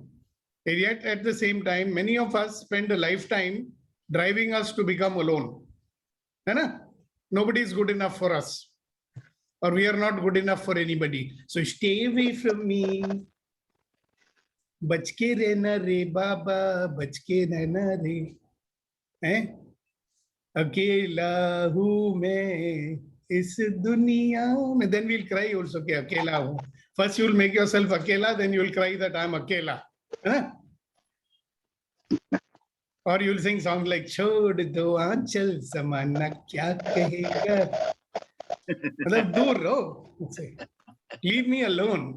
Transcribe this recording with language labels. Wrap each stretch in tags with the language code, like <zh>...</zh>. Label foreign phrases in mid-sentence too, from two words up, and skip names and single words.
<en>And yet at the same time, many of us spend a lifetime driving us to become alone. Nobody is good enough for us. Or we are not good enough for anybody. So stay away from me.</en> <hi>बच के रहना रे बाबा, बच के रहना रे. अकेला हूँ मैं इस दुनिया में.</hi> <en>Then we'll cry also</en> <hi>के अकेला हूँ.</hi> <en>First you'll make yourself akela, then you'll cry that I'm akela. Or you'll sing songs like Chhod do aanchal zamana kya kahega.</en> <hi>दूर रहो.</hi> <en>Leave me alone.</en>